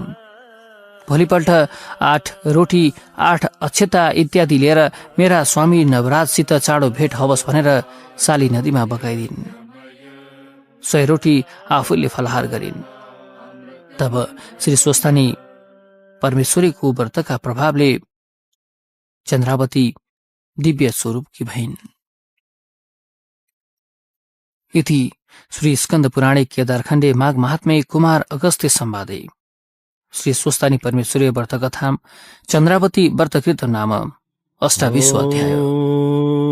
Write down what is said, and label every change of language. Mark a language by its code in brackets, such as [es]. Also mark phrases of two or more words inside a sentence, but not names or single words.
[ne] भोलिपल्ट 8 रोटी 8 अक्षता इत्यादि लिएर मेरा स्वामी नवराजसित चाँडो भेट हवस् भनेर साली नदीमा बगाइदिन्। 100 रोटी आफूले फलहार गरिन्। तब श्री स्वस्तानी परमेश्वरीको व्रतका प्रभावले चन्द्रावती दिव्य स्वरूपकी भइन्। [sa] इति श्री स्कन्द पुराणे केदारखण्डे माघ महात्म्ये कुमार अगस्त्य संवादे श्री स्वस्तानी परमेश्वरीय व्रतकथा चन्द्रावती व्रतकृत नाम 28वां अध्याय।